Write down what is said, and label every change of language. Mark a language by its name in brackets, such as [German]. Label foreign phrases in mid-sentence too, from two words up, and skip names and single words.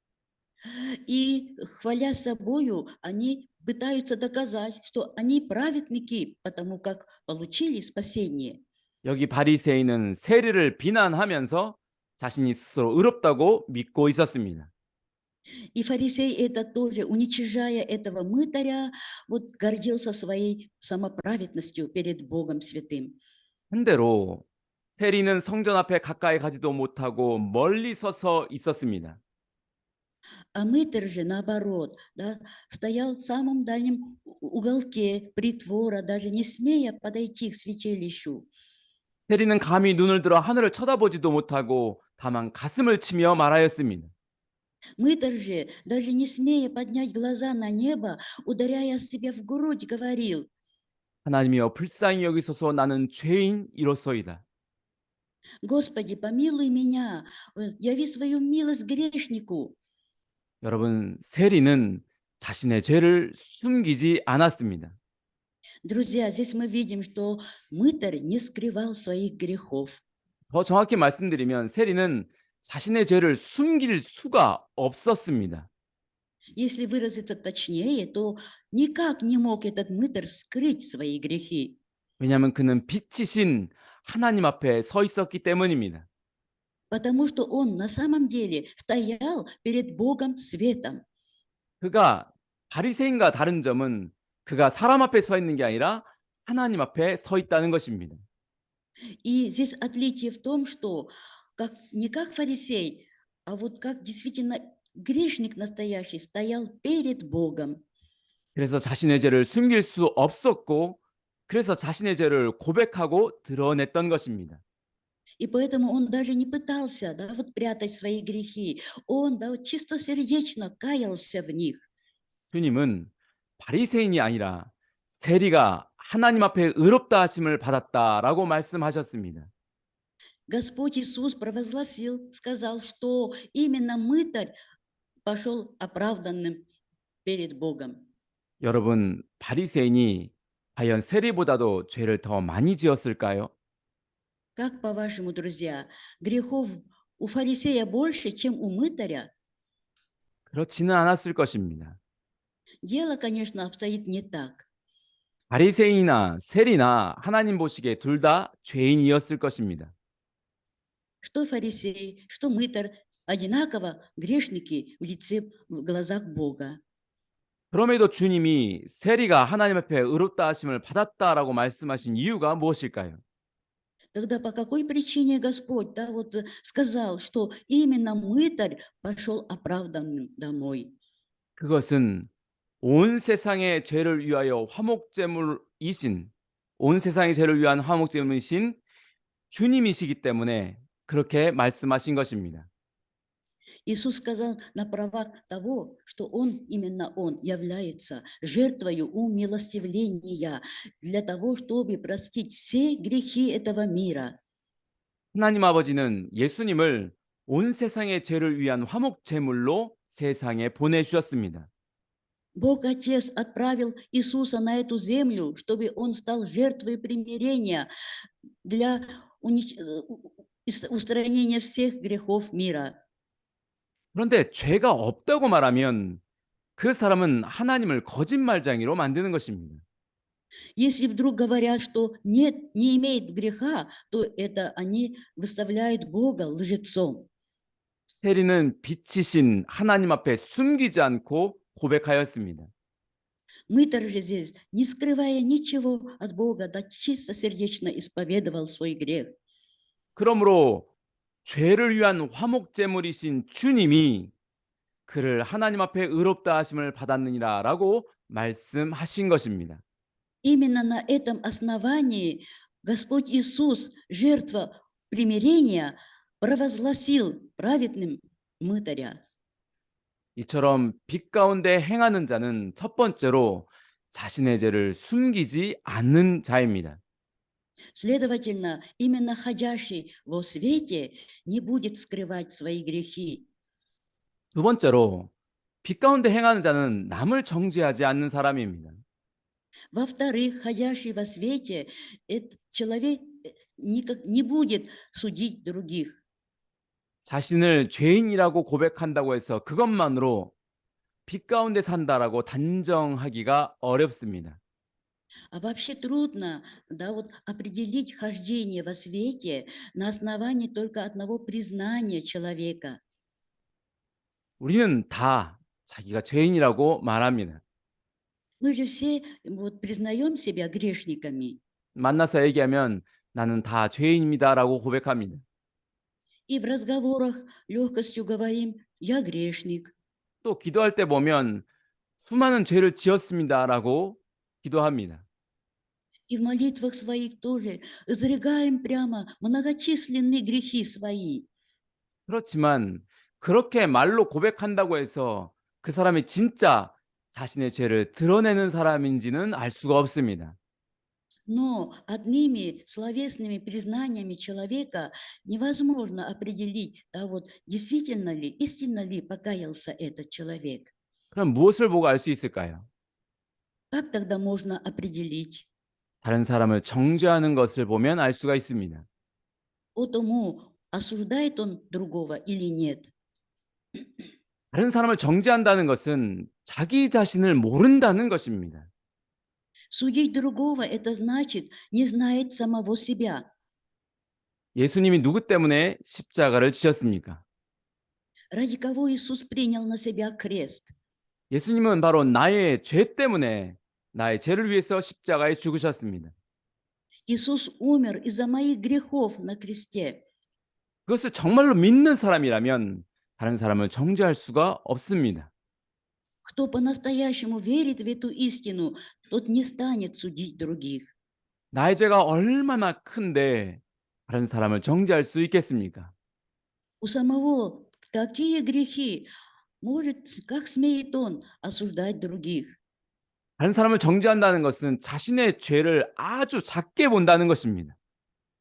[Russian] И хваля собою, они пытаются доказать, что они праведники, потому как получили спасение. [Korean] 여기 바리새인은 세리를 비난하면서 자신이 스스로 의롭다고 믿고 있었습니다. [Russian] И фарисей это тоже, уничижая этого мытаря, вот гордился своей самоправедностью перед Богом святым. [Korean] 반대로 세리는 성전 앞에 가까이 가지도 못하고 멀리 서서 있었습니다. [Russian] А мытарь же, наоборот, да, стоял в самом дальнем уголке притвора, даже не смея подойти к святилищу. [Korean] 세리는 감히 눈을 들어 하늘을 쳐다보지도 못하고 다만 가슴을 치며 말하였습니다. [Russian] Мытарь же, даже не смея поднять глаза на небо, ударяя себя в грудь, говорил: [Korean] 하나님이여 불쌍히 여기소서 나는 죄인이로소이다. [Russian] «Господи, помилуй меня, яви свою милость грешнику». [Korean] 여러분, 세리는 자신의 죄를 숨기지 않았습니다. [Russian] Друзья, здесь мы видим, что мытарь не скрывал своих грехов. [Korean] 더 정확히 말씀드리면 세리는 자신의 죄를 숨길 수가 없었습니다. [Russian] Если выразиться точнее, то никак не мог этот мытарь скрыть свои грехи, [Korean] 왜냐하면 그는 빛이신 하나님 앞에 서 있었기 때문입니다. [Russian] потому что он на самом деле стоял перед Богом светом. [Korean] 그가 바리새인과 다른 점은 그가 사람 앞에 서 있는 게 아니라 하나님 앞에 서 있다는 것입니다. [Russian] И здесь отличие в том, что не как фарисей, а вот как действительно грешник настоящий стоял перед Богом. [Korean] 그래서 자신의 죄를 숨길 수 없었고 그래서 자신의 죄를 고백하고 드러냈던 것입니다. [Russian] И поэтому он даже не пытался, да, вот прятать свои грехи. Он, да, вот чистосердечно каялся в них. [Korean] 주님은 바리새인이 아니라 세리가 하나님 앞에 의롭다 하심을 받았다라고 말씀하셨습니다. [Russian] Господь Иисус провозгласил, сказал, что именно мытарь пошел оправданным перед Богом. [Korean] 여러분, 바리새인이 과연 세리보다도 죄를 더 많이 지었을까요? [Russian] Как по-вашему, друзья, грехов у фарисея больше, чем у мытаря? [Korean] 그렇지는 않았을 것입니다. [Russian] Дело, конечно, обстоит не так. [Korean] 바리새인이나 세리나 하나님 보시기에 둘 다 죄인이었을 것입니다. [Russian] Что фарисей, что мытарь, одинаково грешники в глазах Бога. [Korean] 그럼에도 주님이 세리가 하나님 앞에 의롭다 하심을 받았다라고 말씀하신 이유가 무엇일까요? [Russian] Тогда по какой причине Господь сказал, что именно мытарь пошел оправданным домой? [Korean] 그것은 온 세상의 죄를 위하여 화목제물이신 온 세상의 죄를 위한 화목제물이신 주님이시기 때문에 그렇게 말씀하신 것입니다. [Russian] Иисус сказал на правах того, что именно Он является жертвою умилостивления для того, чтобы простить все грехи этого мира. [Korean] 하나님 아버지는 예수님을 온 세상의 죄를 위한 화목제물로 세상에 보내주셨습니다. [Russian] Бог Отец отправил Иисуса на эту землю, чтобы Он стал жертвой примирения для устранения всех грехов мира. [Korean] 그런데 죄가 없다고 말하면 그 사람은 하나님을 거짓말쟁이로 만드는 것입니다. [Russian] Если вдруг говорят, что нет, не имеет греха, то это они выставляют Бога лжецом. [Korean] 세리는 빛이신 하나님 앞에 숨기지 않고 고백하였습니다. [Russian] Мытарь же здесь, не скрывая ничего от Бога, да чистосердечно исповедовал свой грех. [Korean] 그러므로 죄를 위한 화목제물이신 주님이 그를 하나님 앞에 의롭다 하심을 받았느니라라고 말씀하신 것입니다. [Russian] Именно на этом основании Господь Иисус, жертва примирения, провозгласил праведным мытаря. [Korean] 이처럼 빛 가운데 행하는 자는 첫 번째로 자신의 죄를 숨기지 않는 자입니다. [Russian] Следовательно, именно ходящий во свете не будет скрывать свои грехи. [Korean] 두 번째로 빛 가운데 행하는 자는 남을 정죄하지 않는 사람입니다. [Russian] Во-вторых, ходящий во свете, этот человек никак не будет судить других. [Korean] 자신을 죄인이라고 고백한다고 해서 그것만으로 빛 가운데 산다라고 단정하기가 어렵습니다. [Russian] А вообще трудно, определить хождение во свете на основании только одного признания человека. [Korean] 우리는 다 자기가 죄인이라고 말합니다. [Russian] Мы же все признаем себя грешниками. [Korean] 만나서 얘기하면 나는 다 죄인입니다라고 고백합니다. [Russian] И в разговорах легкостью говорим, я грешник. [Korean] 또 기도할 때 보면 수많은 죄를 지었습니다라고 기도합니다. [Russian] И в молитвах своих тоже изрыгаем прямо многочисленные грехи свои. [Korean] 그렇지만 그렇게 말로 고백한다고 해서 그 사람이 진짜 자신의 죄를 드러내는 사람인지는 알 수가 없습니다. [Russian] Но одними словесными признаниями человека невозможно определить, действительно ли, истинно ли покаялся этот человек. [Korean] 그럼 무엇을 보고 알 수 있을까요? [Russian] Как тогда можно определить? [Korean] 다른 사람을 정죄하는 것을 보면 알 수가 있습니다. [Russian] По тому, осуждает он другого или нет. [Korean] 다른 사람을 정죄한다는 것은 자기 자신을 모른다는 것입니다. [Russian] Судить другого – это значит не знает самого себя. [Korean] 예수님이 누구 때문에 십자가를 지셨습니까? [Russian] Ради кого Иисус принял на себя крест? [Korean] 예수님은 바로 나의 죄 때문에 나의 죄를 위해서 십자가에 죽으셨습니다. [Russian] Иисус умер из-за моих грехов на кресте. [Korean] 그것을 정말로 믿는 사람이라면 다른 사람을 정죄할 수가 없습니다. [Russian] Кто по-настоящему верит в эту истину, тот не станет судить других. [Korean] 나의 죄가 얼마나 큰데 다른 사람을 정죄할 수 있겠습니까? [Russian] У самого такие грехи, как смеет он осуждать других? [Korean] 다른 사람을 정죄한다는 것은 자신의 죄를 아주 작게 본다는 것입니다.